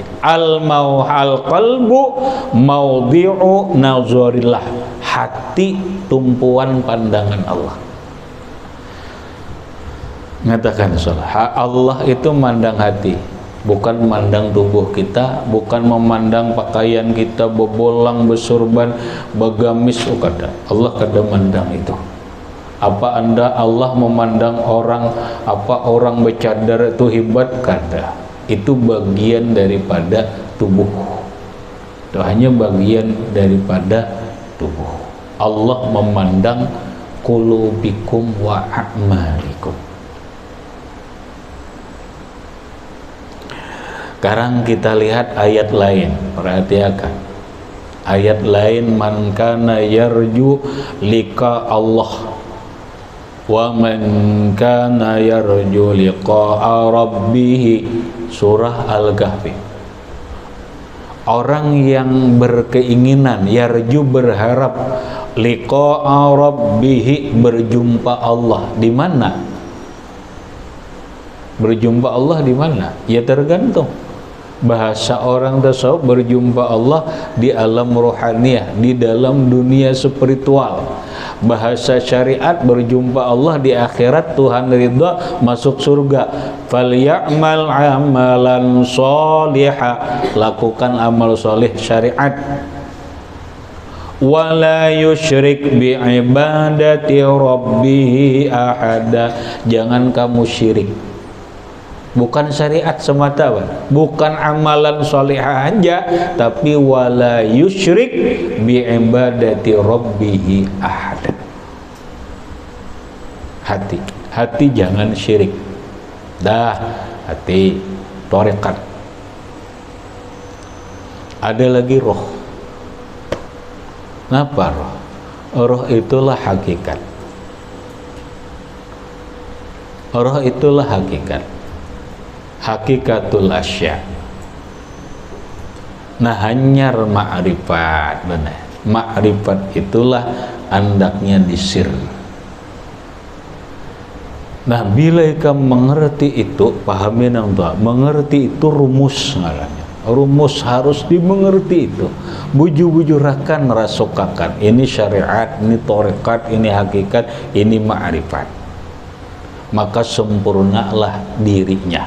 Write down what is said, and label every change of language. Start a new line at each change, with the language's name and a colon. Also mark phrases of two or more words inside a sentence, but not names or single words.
Arabic: القلب موضع نظر الله.
Indonesian: Hati tumpuan pandangan Allah.
Banjar: Ngatakan salah.
Indonesian: Allah itu mandang hati, bukan memandang tubuh kita, bukan memandang pakaian kita bebolang,
Banjar: besurban, begamis, kada. Allah kada mandang itu.
Indonesian: Apa Allah memandang orang, apa orang bercadar itu hebat?
Banjar: Kada.
Indonesian: Itu bagian daripada tubuh. Itu hanya bagian daripada tubuh. Allah memandang
Arabic: قلوبكم وأعمالكم.
Indonesian: Sekarang kita lihat ayat lain, perhatikan. Ayat lain,
Arabic: من كان يرجو لقاء الله ومن كان يرجو لقاء ربه,
Indonesian: surah Al-Kahfi. Orang yang berkeinginan, yarju berharap,
Arabic: لقاء ربه
Indonesian: berjumpa Allah, di mana? Berjumpa Allah di mana? Ya tergantung. Bahasa orang tasawuf berjumpa Allah di alam rohaniyah, di dalam dunia spiritual. Bahasa syariat berjumpa Allah di akhirat, Tuhan ridha, masuk surga.
Arabic: فليعمل عملا صالحا,
Indonesian: lakukan amal soleh syariat.
Arabic: ولا يشرك بعبادة ربه أحدا,
Indonesian: jangan kamu syirik. Bukan syariat semata, bukan amalan solehah aja, tapi
Arabic: ولا يشرك بعبادة ربه أحد.
Indonesian: Hati jangan syirik. Dah, hati thariqat. Ada lagi roh. Kenapa roh? Roh itulah hakikat. Roh itulah hakikat,
Arabic: حقيقة الأشياء.
Banjar: Nah, hanyar ma'rifat, benar. Ma'rifat itulah andaknya disir. Nah, bila kamu mengerti itu, pahami nang tua, mengerti itu rumus ngarannya. Rumus harus dimengerti itu. Bujur-bujurakan, rasukakan.
Indonesian: Ini syariat, ini tarekat, ini hakikat, ini ma'rifat. Maka sempurnalah dirinya.